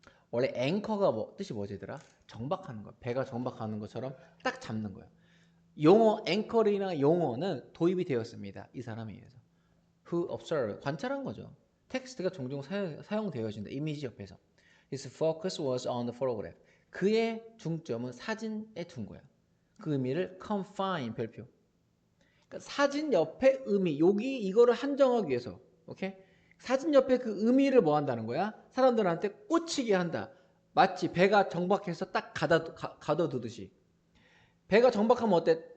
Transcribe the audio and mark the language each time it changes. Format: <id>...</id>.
<ko>원래 앵커가 뜻이 뭐지더라? 정박하는 거야. 배가 정박하는 것처럼 딱 잡는 거야. 용어 앵커링이나 용어는 도입이 되었습니다. 이 사람에 의해서.</ko> <en>Who observe</en> <ko>관찰한 거죠. 텍스트가 종종 사용되어진다. 이미지 옆에서.</ko> <en>His focus was on the photograph.</en> <ko>그의 중점은 사진에 둔 거야. 그 의미를 confine 별표. 그러니까 사진 옆에 의미. 여기 이거를 한정하기 위해서. 오케이? 사진 옆에 그 의미를 뭐 한다는 거야? 사람들한테 꽂히게 한다. 마치 배가 정박해서 딱 가둬두듯이. 배가 정박하면 어때?</ko>